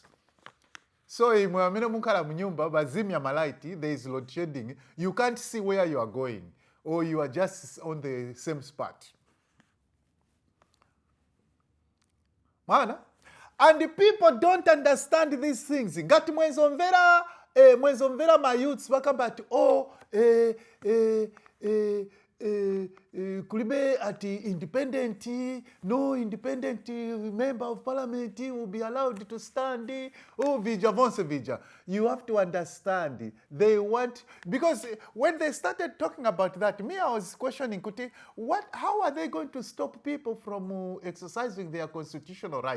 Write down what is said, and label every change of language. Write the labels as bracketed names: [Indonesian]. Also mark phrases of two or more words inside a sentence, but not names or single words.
[English] So there is load shedding. You can't see where you are going, or you are just on the same spot. [Nyanja] Mana? [English] And the people don't understand these things. [Nyanja] Ngati mwenzomvera ma youths bakambati kulibe ati independent, [English] no independent member of parliament will be allowed to stand. Vija. You have to understand. They want, because when they started talking about that, I was questioning, how are they going to stop people from exercising their constitutional right?